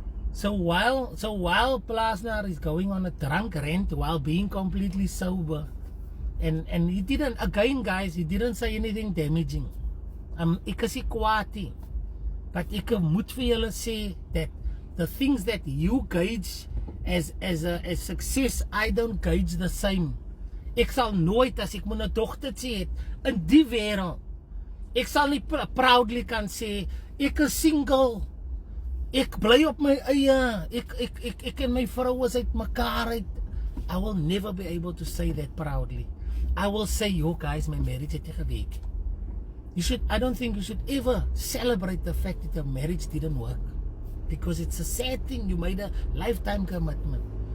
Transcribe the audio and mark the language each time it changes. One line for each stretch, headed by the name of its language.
English: So while Plaasnaar is going on a drunk rant while being completely sober, and he didn't, again guys, he didn't say anything damaging.
Afrikaans: Ek is nie kwaad nie.
English: But
Afrikaans: ek moet vir julle sê
English: that the things that you gauge as success, I don't gauge the same.
Afrikaans: Ek sal nooit, as ek my dogter sê het, in die wêreld, ek sal nie proudly kan sê, ek is single, ek bly op my eie, ek en my vrou is uit mekaar uit.
English: I will never be able to say that proudly. I will say, yo guys, my marriage
Afrikaans: het gewerk.
English: I don't think you should ever celebrate the fact that your marriage didn't work. Because it's a sad thing, you made a lifetime commitment.